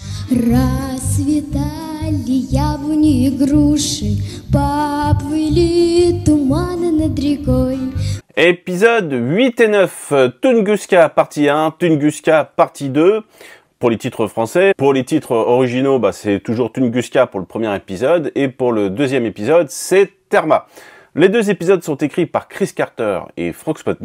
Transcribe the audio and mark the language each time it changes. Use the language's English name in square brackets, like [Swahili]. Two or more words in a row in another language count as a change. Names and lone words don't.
[Russian] Расцветали яблони и груши, поплыли туманы над рекой. [French] Épisode 8 et 9, Tunguska partie 1, Tunguska partie 2, pour les titres français. Pour les titres originaux, c'est toujours Tunguska pour le premier épisode, et pour le deuxième épisode, c'est Terma. Les deux épisodes sont écrits par Chris Carter et Frank Spotnitz.